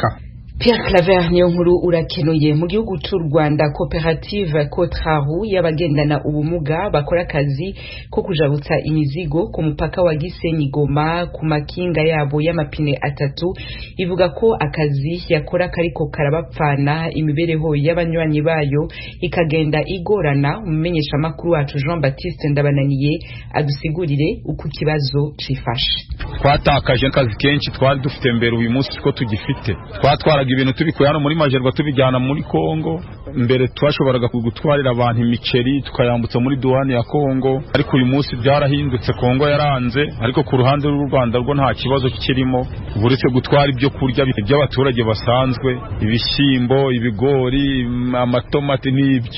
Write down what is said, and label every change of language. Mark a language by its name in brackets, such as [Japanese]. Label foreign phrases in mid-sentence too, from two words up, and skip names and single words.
[Rundi] Pierre Claver Niyonkuru urakenuye. Mu gihugu cy'u Rwanda, koperative Kotrahu y'abagendana ubumuga bakora akazi ko kujabutsa imizigo ku mupaka wa Gisenyi Goma ku makinga yabo y'amapine atatu ivuga ko akazi yakora kariko karabapfana, imibereho y'abanywanyi bayo ikagenda igorana. Umumenyesha makuru wacu Jean Baptiste Ndabananiye adusigurire uko kibazo cifashe. [Kinyarwanda] Twatakaje akazi kenshi twari dufite mbere, uyu munsi ko tugifite. Twatwaraga ibintu tubikuye hano muri Majerwa tubijyana muri Kongo. Mbere twashoboraga gutwarira abantu imiceri tukayambutsa muri duwani ya Kongo, ariko uyu munsi byarahindutse. Kongo yaranze, ariko ku ruhande rw'u Rwanda rwo nta kibazo kirimo, buretse gutwara ibyo kurya by'abaturage basanzwe, ibishyimbo, ibigori, amatomati n'ibyo.